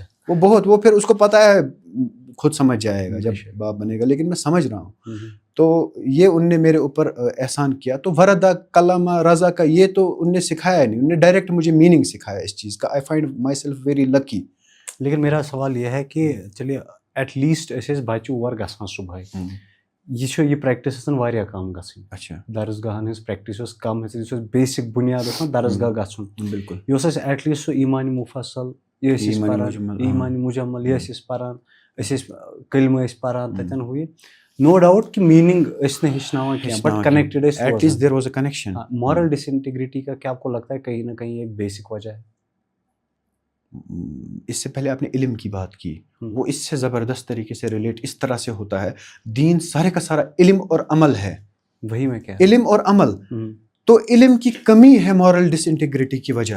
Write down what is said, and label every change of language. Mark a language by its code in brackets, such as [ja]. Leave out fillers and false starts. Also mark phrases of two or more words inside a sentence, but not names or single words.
[ur] وہ پھر اس کو پتہ ہے، خود سمجھ جائے گا جب باپ بنے گا، لیکن میں سمجھ رہا ہوں. تو یہ ان نے میرے اوپر احسان کیا. تو وردہ کلمہ رضا کا یہ تو ان نے سکھایا نہیں، ان نے ڈائریکٹ مجھے میننگ سکھایا اس چیز کا. [en] I find myself very lucky. [ur] لیکن میرا سوال یہ ہے کہ چلیے [en] at least [ks] أسۍ ٲسۍ بچہِ اور گژھان صبحٲے، یہ پریکٹس ٲسن واریاہ کم گژھٕنۍ. [ur] اچھا، [ks] درسگاہن ہٕنٛز پریکٹس ٲس کم، یہِ اوس بیسک بُنیاد اوس درسگاہ گژھُن. [ur] بالکل. [ks] یہِ اوس اَسہِ [en] at least [ks] سُہ ایٖمانِ مُفصل، یہِ ٲسۍ أسۍ پران، ایٖمانِ مُجمل یہِ ٲسۍ أسۍ پران، أسۍ ٲسۍ کلمہٕ ٲسۍ پران تتٮ۪ن ہُہ یہِ. [en] no doubt [ks] کہ میننگ ٲسۍ نہٕ ہیٚچھناوان کینٛہہ بٹ کنیکٹڈ ٲسۍ. [en] At least there was a connection. moral disintegrity [ur] کا کیا آپ کو لگتا ہے کہیں نہ کہیں ایک بیسک وجہ ہے؟ اس سے پہلے آپ نے علم کی بات کی، وہ اس سے زبردست طریقے سے ریلیٹ اس طرح سے ہوتا ہے. دین سارے کا سارا علم اور عمل ہے. وہی میں کیا علم اور عمل. تو علم کی کمی ہے [en] moral disintegrity [ur] کی وجہ.